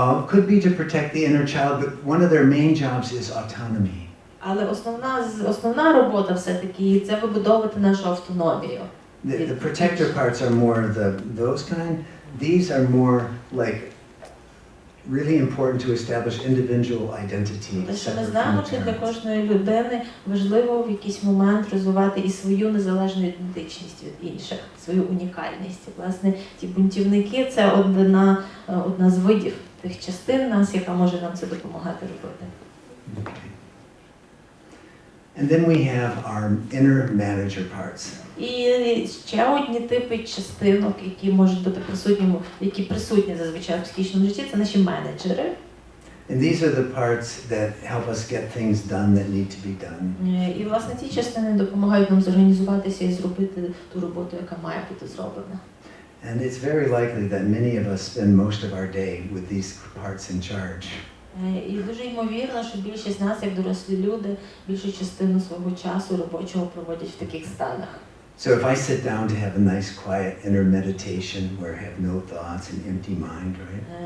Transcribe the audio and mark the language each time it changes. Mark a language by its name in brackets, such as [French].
[English] Could be to protect the inner child, but one of their main jobs is autonomy. [Ukrainian] Але основна робота все-таки це вибудовувати нашу автономію. [English] The protector parts are more those kind. These are more like really important to establish individual identity. [Ukrainian] Те, що ми знаємо, що для кожної людини важливо в якийсь момент розвивати і свою незалежну ідентичність від інших, свою унікальність. І, власне, ті бунтівники – це одна з видів тих частин нас, яка може нам це допомагати робити. [English] Okay. And then we have our inner manager parts. [Ukrainian] І ще одні типи частинок, які можуть бути присутні зазвичай в психічному житті, це наші менеджери. [English] And these are the parts that help us get things done that need to be done. [Ukrainian] І, власне, ці частини допомагають нам зорганізуватися і зробити ту роботу, яка має бути зроблена. [English] And it's very likely that many of us spend most of our day with these parts in charge. [Ukrainian] І дуже ймовірно, що більшість з нас, як дорослі люди, більшу частину свого часу робочого проводять в таких станах. [English] So if I sit down to have a nice quiet inner meditation where I have no thoughts and empty mind, right?